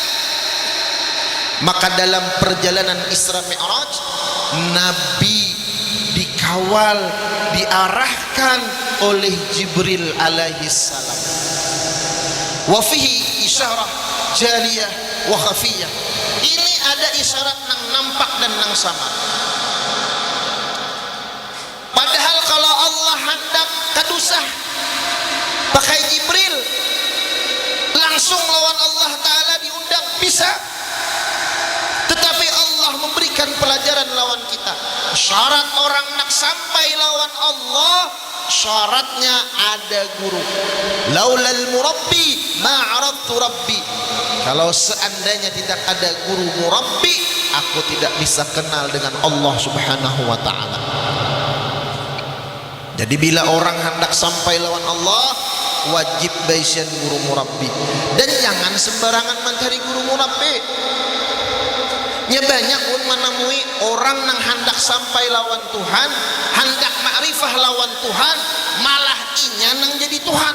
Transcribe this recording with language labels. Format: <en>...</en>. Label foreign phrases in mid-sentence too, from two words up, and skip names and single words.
<id>Maka dalam perjalanan Isra Mi'raj, Nabi dikawal, diarahkan oleh Jibril alaihissalam.</id> <ar>وفيه إشارة جلية وخفية.</ar> <bjn>Ini ada isyarat nang nampak dan nang sama. Padahal kalau Allah hendak kadusah pakai Jibril langsung lawan Allah Ta'ala diundang bisa, tetapi Allah memberikan pelajaran lawan kita. Syarat orang nak sampai lawan Allah, syaratnya ada guru.</bjn> <ar>لولا المربي ما عرفت ربي,</ar> <id>kalau seandainya tidak ada guru murabbi, aku tidak bisa kenal dengan Allah</id> <ar>سبحانه وتعالى.</ar> <bjn>Jadi bila orang hendak sampai lawan Allah, wajib baisian guru murabbi, dan jangan sembarangan mencari guru murabbi. Nya banyak pun menemui orang yang hendak sampai lawan Tuhan, hendak makrifah lawan Tuhan, malah inya nang jadi Tuhan.</bjn>